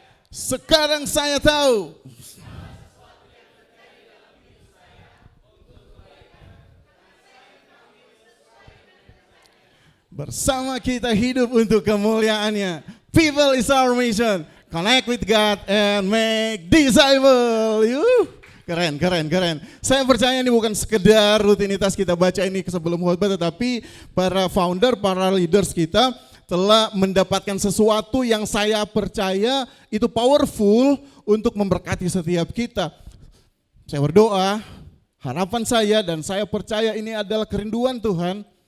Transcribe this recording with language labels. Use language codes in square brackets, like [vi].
[id] Sekarang saya tahu bersama kita hidup untuk kemuliaannya. [en] People is our mission. Connect with God and make disciple. [id] Keren. Saya percaya ini bukan sekedar rutinitas kita baca ini sebelum khotbah, tetapi para founder, para leaders kita telah mendapatkan sesuatu yang saya percaya itu powerful untuk memberkati setiap kita. Saya berdoa, harapan saya dan saya percaya ini adalah kerinduan Tuhan.